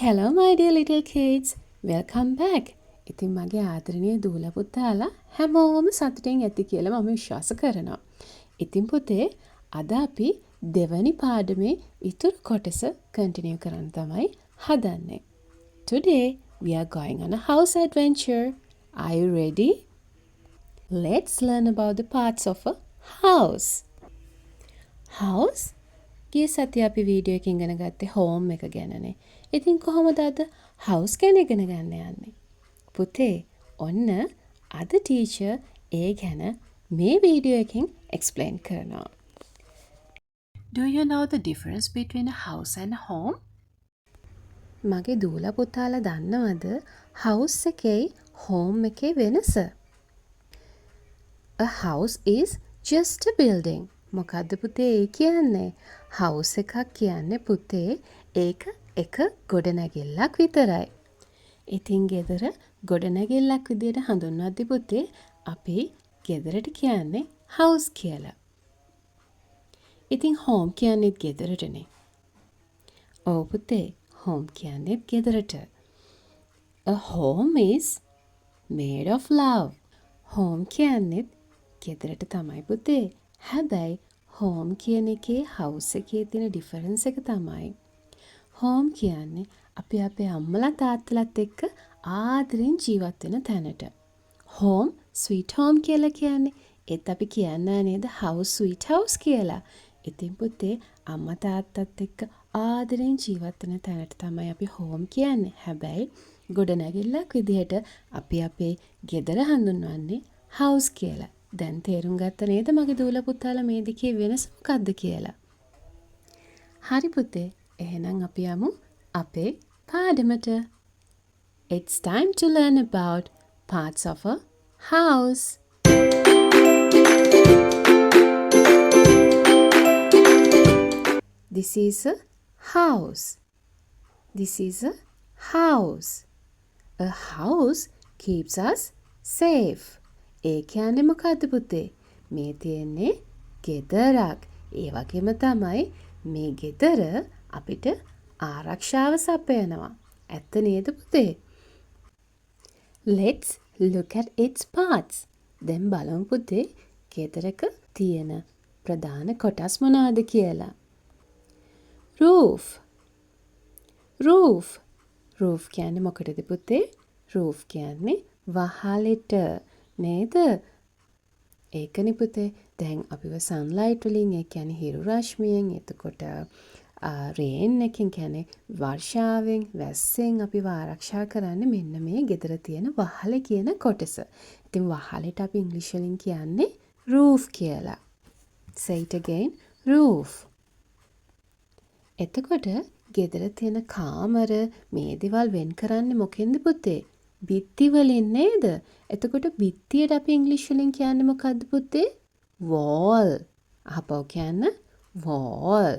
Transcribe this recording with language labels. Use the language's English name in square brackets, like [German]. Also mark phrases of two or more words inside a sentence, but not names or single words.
[English] Hello my dear little kids. Welcome back. [Sinhala] ඉතින් මගේ ආදරණීය දූලා පුතාලා හැමෝම සතුටින් ඇති කියලා මම විශ්වාස කරනවා. ඉතින් පුතේ අද අපි දෙවැනි පාඩමේ ඉතුරු කොටස කන්ටිනියු කරන්න තමයි හදන්නේ. [English] Today we are going on a house adventure. Are you ready? Let's learn about the parts of a house. [Sinhala] House ගිය සතියේ අපි වීඩියෝ එකකින් ඉගෙන ගත්තේ හෝම් එක ගැනනේ. ඉතින් කොහොමද අද හවුස් ගැන ඉගෙන ගන්න යන්නේ? පුතේ, ඔන්න අද ටීචර් ඒ ගැන මේ වීඩියෝ එකකින් එක්ස්ප්ලেইন කරනවා. [English] Do you know the difference between a house and a home? [Sinhala] මගේ දූලා පුතාලා දන්නවද house එකේ home එකේ වෙනස? [English] A house is just a building. [Sinhala] මොකද්ද පුතේ ඒ කියන්නේ? house එකක් කියන්නේ පුතේ ඒක එක ගොඩනැගිල්ලක් විතරයි. ඉතින් ගෙදර ගොඩනැගිල්ලක් විදියට හඳුන්වද්දි පුතේ අපි ගෙදරට කියන්නේ house කියලා. ඉතින් home කියන්නේත් ගෙදරටනේ. ඔව් පුතේ, home කියන්නේත් ගෙදරට. [English] A home is made of love. [Sinhala] home කියන්නේත් ගෙදරට තමයි පුතේ. හැබැයි home කියන එකේ house එකේ තියෙන difference එක තමයි home කියන්නේ අපි අපේ අම්මලා තාත්තලාත් එක්ක ආදරෙන් ජීවත් වෙන තැනට. [English] home sweet home [Sinhala] කියලා කියන්නේ. ඒත් අපි කියන්නේ නේද [English] house sweet house [Sinhala] කියලා. ඉතින් පුතේ අම්මා තාත්තත් එක්ක ආදරෙන් ජීවත් වෙන තැනට තමයි අපි home කියන්නේ. හැබැයි ගොඩනැගිල්ලක් විදිහට අපි අපේ ගෙදර හඳුන්වන්නේ house කියලා. දැන් තේරුම් ගත්ත නේද මගේ දූලා පුතාලා මේ දෙකේ වෙනස මොකක්ද කියලා? හරි පුතේ. එහෙනම් අපි යමු අපේ පාඩමට. [English] It's time to learn about parts of a house. This is a house. This is a house. A house keeps us safe. [Sinhala] ඒ කියන්නේ මොකද්ද පුතේ? මේ තියෙන්නේ ගෙදරක්. ඒ වගේම තමයි මේ ගෙදර අපිට ආරක්ෂාව සපයනවා. ඇත්ත නේද පුතේ? [English] Let's look at its parts. [Sinhala] දැන් බලමු පුතේ ගෙදරක තියෙන ප්‍රධාන කොටස් මොනවාද කියලා. [English] Roof. Roof. [Sinhala] Roof කියන්නේ මොකටද පුතේ? Roof කියන්නේ වහලෙට නේද? ඒකනේ පුතේ. දැන් අපිව sunlight වලින් ඒ කියන්නේ හිරු රශ්මියෙන් එතකොට රේන් එකෙන් කියන්නේ වර්ෂාවෙන් වැස්සෙන් අපිව ආරක්ෂා කරන්නේ මෙන්න මේ ගෙදර තියෙන වහලේ කියන කොටස. ඉතින් වහලෙට අපි ඉංග්‍රීසි වලින් කියන්නේ roof කියලා. [English] Say it again. roof. [Sinhala] එතකොට ගෙදර තියෙන කාමර මේ දේවල් වෙන් කරන්නේ මොකෙන්ද පුතේ? බිත්ති වලින් නේද? එතකොට බිත්තියට අපි ඉංග්‍රීසි වලින් කියන්නේ මොකද්ද පුතේ? wall. අහපව කියන්න wall.